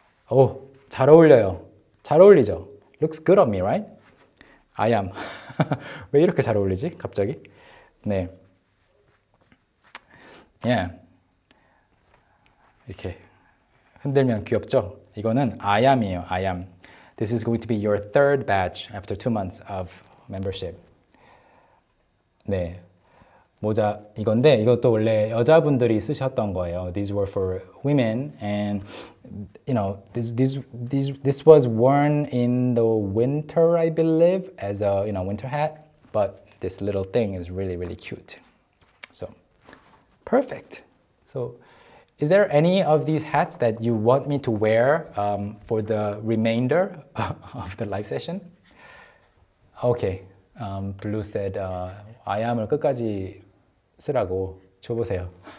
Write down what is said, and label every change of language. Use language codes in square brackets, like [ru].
[ko] 오, 잘 어울려요. 잘 어울리죠? [en] Looks good on me, right? [ko] 아얌. 왜 이렇게 잘 어울리지? 갑자기? 네. [en] Yeah. [ko] 이렇게 흔들면 귀엽죠? 이거는 아얌이에요. 아얌. [en] This is going to be your 3rd batch after 2 months of membership. [ko] 네. 모자 이건데 이것도 원래 여자분들이 쓰셨던 거예요. [en] These were for women, and you know this was worn in the winter, I believe, as a winter hat. But this little thing is really cute. So perfect. So is there any of these hats that you want me to wear for the remainder of the live session? Okay. Blue said, [ko] 아얌을 끝까지 쓰라고 줘보세요.